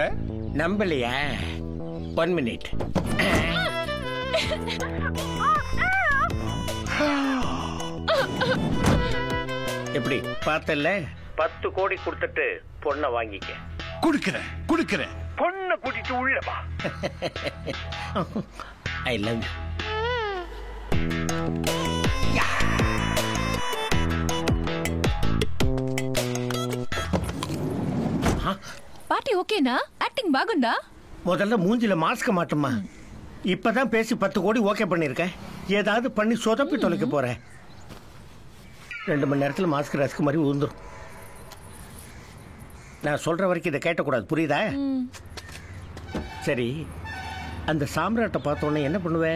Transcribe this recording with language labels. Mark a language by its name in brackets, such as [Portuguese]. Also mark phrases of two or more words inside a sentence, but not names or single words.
[Tamil] நம்பலையா? 1 மினிட். எப்படி பார்த்தல? 10 கோடி கொடுத்துட்டு பொண்ணை வாங்கிக்க. குடுக்கிறேன். பொண்ணை கூட்டிட்டு உள்ள வா. [English] I love you. [Telugu] పార్టీ ఓకేనా? యాక్టింగ్ బాగుందా? [Tamil] முதல்ல மூஞ்சில மாஸ்க மாட்டுமா. இப்பதான் பேசி 10 கோடி ஓகே பண்ணிருக்கேன். ஏதாவது பண்ணி சொதப்பி தொலைக்க போறேன். 2 மணி நேரத்தில் மாஸ்க் ரஸ்க் மாதிரி ஊந்துரும். நான் சொல்ற வரைக்கும் இதை கேட்டக்கூடாது, புரியுதா? சரி, அந்த சாம்ராட்டை பார்த்தோன்னே என்ன பண்ணுவேன்?